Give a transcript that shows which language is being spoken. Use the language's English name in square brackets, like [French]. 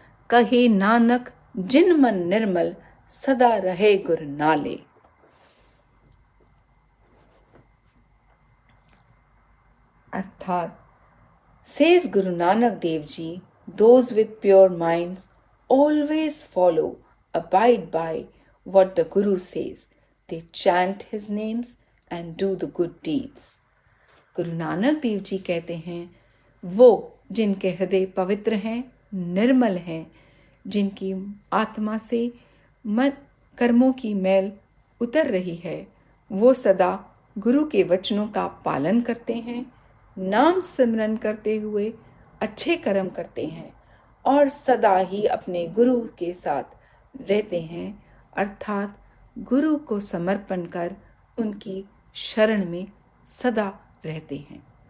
[Punjabi] कहे नानक जिन मन निर्मल सदा रहे गुर नाले। [Hindi] अर्थात [English] says Guru Nanak Dev Ji, those with pure minds always follow, abide by what the Guru says. They chant his names and do the good deeds. [Hindi] Guru Nanak Dev ji कहते हैं, वो जिनके हृदय पवित्र हैं, निर्मल हैं, जिनकी आत्मा से मन कर्मों की मैल उतर रही है, वो सदा गुरु के वचनों का पालन करते हैं, नाम सिमरन करते हुए अच्छे कर्म करते हैं और सदा ही अपने गुरु के साथ रहते हैं, अर्थात गुरु को समर्पण कर उनकी शरण में सदा रहते हैं।